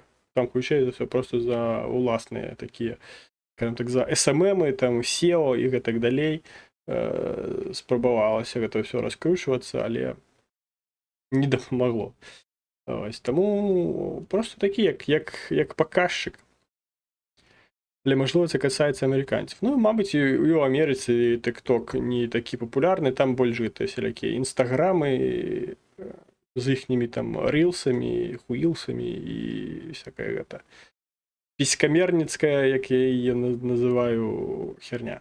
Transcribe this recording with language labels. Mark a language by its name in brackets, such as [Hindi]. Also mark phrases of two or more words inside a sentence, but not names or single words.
[Belarusian] Там хутчэй за ўсё проста за уласныя такія, скажем так, за SMM-ы, там SEO і гэтак далей спрабавалася гэта ўсё раскручвацца, але не дапамагло. Ось, таму проста такі як паказчык. [Ukrainian] Але, можливо, це касається американців. Ну, мабуть, і у Америці TikTok не такі популярні, там більш всякі інстаграми з їхніми там рілсами, хуїлсами і всяке це піськомерницька, як я її називаю, херня.